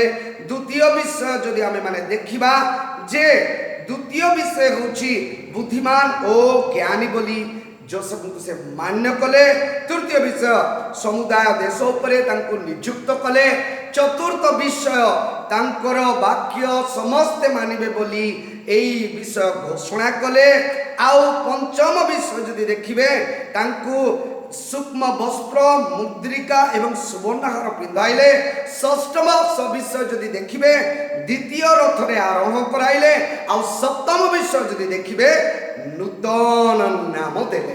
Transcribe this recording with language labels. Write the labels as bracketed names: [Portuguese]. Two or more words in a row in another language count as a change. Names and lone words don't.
[Odia] ଦ୍ୱିତୀୟ ବିଷୟ ଯଦି ଆମେ ମାନେ ଦେଖିବା ଯେ ଦ୍ୱିତୀୟ ବିଷୟ ହେଉଛି ବୁଦ୍ଧିମାନ ଓ ଜ୍ଞାନୀ ବୋଲି ଯୋସେଫଙ୍କୁ ସେ ମାନ୍ୟ କଲେ। ତୃତୀୟ ବିଷୟ ସମୁଦାୟ ଦେଶ ଉପରେ ତାଙ୍କୁ ନିଯୁକ୍ତ କଲେ। ଚତୁର୍ଥ ବିଷୟ ତାଙ୍କର ବାକ୍ୟ ସମସ୍ତେ ମାନିବେ ବୋଲି ଏହି ବିଷୟ ଘୋଷଣା କଲେ। ଆଉ ପଞ୍ଚମ ବିଷୟ ଯଦି ଦେଖିବେ ତାଙ୍କୁ ସୂକ୍ଷ୍ମ ବସ୍ତ୍ର, ମୁଦ୍ରିକା ଏବଂ ସୁବର୍ଣ୍ଣହାର ପିନ୍ଧାଇଲେ। ଷଷ୍ଠମ ବିଷୟ ଯଦି ଦେଖିବେ ଦ୍ୱିତୀୟ ରଥରେ ଆରୋହଣ କରାଇଲେ। ଆଉ ସପ୍ତମ ବିଷୟ ଯଦି ଦେଖିବେ ନୂତନ ନାମ ଦେଲେ।